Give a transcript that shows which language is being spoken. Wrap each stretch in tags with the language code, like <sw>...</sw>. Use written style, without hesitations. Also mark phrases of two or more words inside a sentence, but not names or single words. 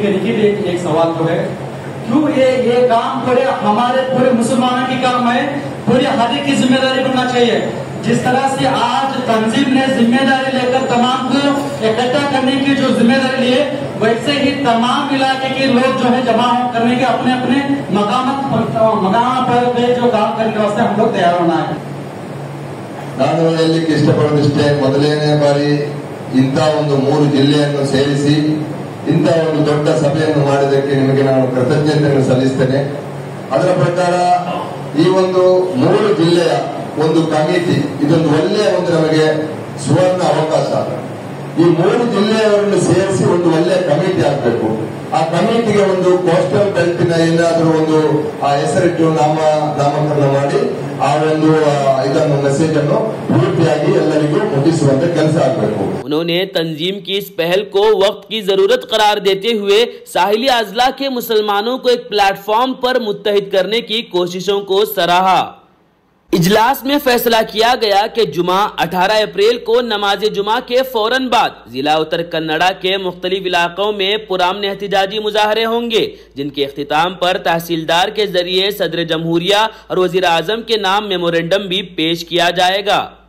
<ur>ایک سوال تو ہے، کیوں یہ کام پورے ہمارے پورے مسلمانوں کی کام ہے، پوری ہر ایک کی ذمہ داری بننا چاہیے. جس طرح سے آج تنظیم نے ذمہ داری لےکر تمام کو اکٹھا کرنے کی جو ذمہ داری لی ہے، ویسے ہی تمام علاقے کے لوگ جو ہے جمع کرنے کے اپنے اپنے مقام پر جو کام کرنے کے واسطے ہم لوگ تیار ہونا ہے.</ur> <kn>ನಾನು ಹೇಳಲಿಕ್ಕೆ ಇಷ್ಟಪಡೋದಿಷ್ಟೇ, ಮೊದಲನೇ ಬಾರಿ ಇಂಥ ಒಂದು 3 ಜಿಲ್ಲೆಯನ್ನು ಸೇರಿಸಿ ಇಂಥ ಒಂದು ದೊಡ್ಡ ಸಭೆಯನ್ನು ಮಾಡಿದ್ದಕ್ಕೆ ನಿಮಗೆ ನಾನು ಕೃತಜ್ಞತೆಯನ್ನು ಸಲ್ಲಿಸ್ತೇನೆ. ಅದರ ಪ್ರಕಾರ ಈ ಒಂದು 3 ಜಿಲ್ಲೆಯ ಒಂದು ಕಮಿಟಿ ಇದೊಂದು ಒಳ್ಳೆಯ ಒಂದು ನಮಗೆ ಸುವರ್ಣ ಅವಕಾಶ. ಈ 3 ಜಿಲ್ಲೆಯವರನ್ನು ಸೇರಿಸಿ ಒಂದು ಒಳ್ಳೆಯ ಕಮಿಟಿ ಆಗಬೇಕು. ಆ ಕಮಿಟಿಗೆ ಒಂದು</kn> <en>coastal belt</en> <kn>ಏನಾದರೂ ಒಂದು ಆ ಹೆಸರಿಟ್ಟು ನಾಮಕರಣ ಮಾಡಿ ಆ ಒಂದು ಇದನ್ನು ಮೆಸೇಜ್ ಅನ್ನು ಪೂರ್ತಿಯಾಗಿ ಎಲ್ಲರಿಗೂ ಮುಟ್ಟಿಸುವಂತೆ ಕೆಲಸ ಆಗಬೇಕು.</kn> <ur>انہوں نے تنظیم کی اس پہل کو وقت کی ضرورت قرار دیتے ہوئے ساحلی اضلاع کے مسلمانوں کو ایک پلیٹفارم پر متحد کرنے کی کوششوں کو سراہا. اجلاس میں فیصلہ کیا گیا کہ جمعہ 18 اپریل کو نماز جمعہ کے فوراً بعد ضلع اتر کنڑا کے مختلف علاقوں میں پرامن احتجاجی مظاہرے ہونگے، جنکے اختتام پر تحصیلدار کے ذریعے صدر جمہوریہ اور وزیر اعظم کے نام میمورنڈم بھی پیش کیا جائےگا.</ur>